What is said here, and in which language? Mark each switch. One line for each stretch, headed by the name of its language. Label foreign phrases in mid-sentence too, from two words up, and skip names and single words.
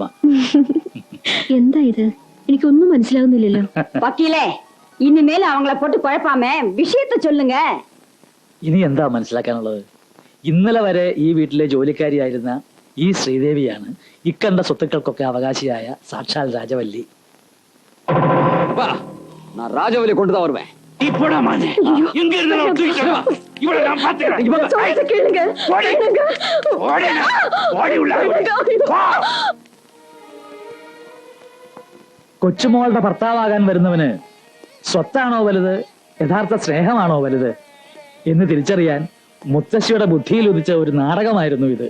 Malayalam: എന്താ ഇത്? എനിക്കൊന്നും മനസ്സിലാകുന്നില്ലല്ലോ.
Tamil: வக்கீலே, இனிமேல் அவங்களை போட்டு குழப்பாமே விஷயத்தை சொல்லுங்க.
Malayalam: ഇനി എന്താ മനസ്സിലാക്കാനുള്ളത്? ഇന്നലെ വരെ ഈ വീട്ടിലെ ജോലിക്കാരിയായിരുന്ന ഈ ശ്രീദേവിയാണ് ഇക്കണ്ട സ്വത്തുക്കൾക്കൊക്കെ അവകാശിയായ സാക്ഷാൽ രാജവല്ലി.
Tamil: ராஜவலி கொண்டுதான் வருவேன்.
Malayalam: കൊച്ചുമോളുടെ ഭർത്താവാകാൻ വരുന്നവന് സ്വത്താണോ വലുത്, യഥാർത്ഥ സ്നേഹമാണോ വലുത് എന്ന് തിരിച്ചറിയാൻ മുത്തശ്ശിയുടെ ബുദ്ധിയിൽ ഉദിച്ച ഒരു നാടകമായിരുന്നു ഇത്.